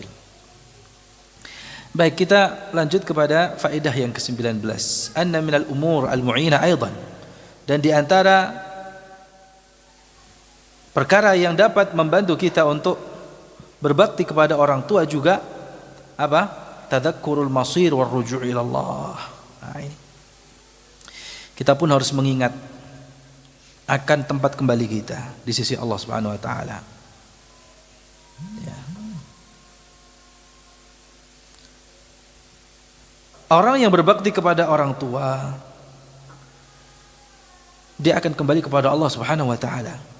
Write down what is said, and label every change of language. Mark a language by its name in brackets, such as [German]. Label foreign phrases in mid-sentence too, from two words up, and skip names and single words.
[Indonesian] Baik, kita lanjut kepada faedah yang ke-19. [Arabic] أن من الأمور المعينة أيضا. [Indonesian] Dan di antara perkara yang dapat membantu kita untuk berbakti kepada orang tua juga apa? [Arabic] تذكر المصير والرجوع إلى الله. [Indonesian] Nah, ini. Kita pun harus mengingat akan tempat kembali kita di sisi Allah [Arabic] سبحانه وتعالى. [Indonesian] Ya. Orang yang berbakti kepada orang tua, dia akan kembali kepada Allah [Arabic] سبحانه وتعالى.